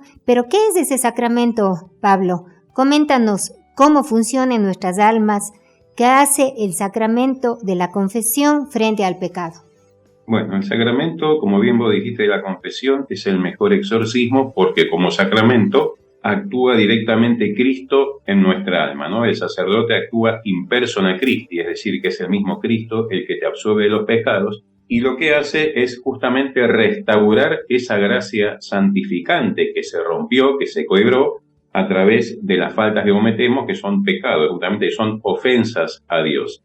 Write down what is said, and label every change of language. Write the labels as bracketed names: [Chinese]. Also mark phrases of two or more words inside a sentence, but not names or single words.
[Spanish] ¿Pero qué es ese sacramento, Pablo? Coméntanos cómo funciona en nuestras almas. ¿Qué hace el sacramento de la confesión frente al pecado? Bueno, el sacramento, como bien vos dijiste, de la confesión es el mejor exorcismo porque como sacramento actúa directamente Cristo en nuestra alma, ¿no? El sacerdote actúa [Latin] in persona Christi, [Spanish] es decir, que es el mismo Cristo el que te absuelve de los pecados y lo que hace es justamente restaurar esa gracia santificante que se rompió, que se quebró, a través de las faltas que cometemos, que son pecados, justamente son ofensas a Dios.